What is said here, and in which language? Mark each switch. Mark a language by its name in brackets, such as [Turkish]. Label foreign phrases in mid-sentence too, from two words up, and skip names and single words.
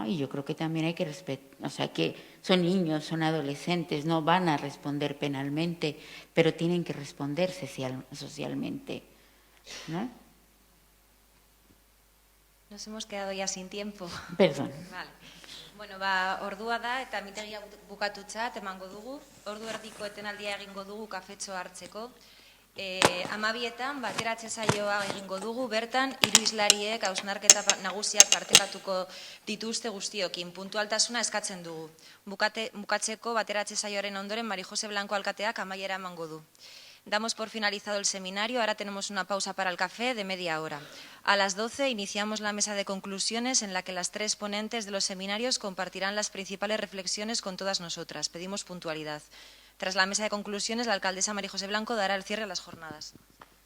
[Spanish] Y yo creo que también hay que respetar, o sea, que son niños, son adolescentes, no van a responder penalmente, pero tienen que responder socialmente, ¿no? Nos hemos quedado ya sin tiempo. Perdón. Vale. [Basque] Bueno, ordua da eta mitegia bukatutzat emango dugu. Ordu erdiko etenaldia egingo dugu kafetxoa hartzeko. 12etan bateratze saioa egingo dugu, bertan hiru hizlariek hausnarketa nagusiak partekatuko dituzte guztiokin. Puntualtasuna eskatzen dugu. Bukatzeko bateratze saioaren ondoren Mari Jose Blanco alkateak amaiera emango du. [Spanish] Damos por finalizado el seminario, ahora tenemos una pausa para el café de media hora. A las 12 iniciamos la mesa de conclusiones en la que las 3 ponentes de los seminarios compartirán las principales reflexiones con todas nosotras. Pedimos puntualidad. Tras la mesa de conclusiones, la alcaldesa María José Blanco dará el cierre a las jornadas.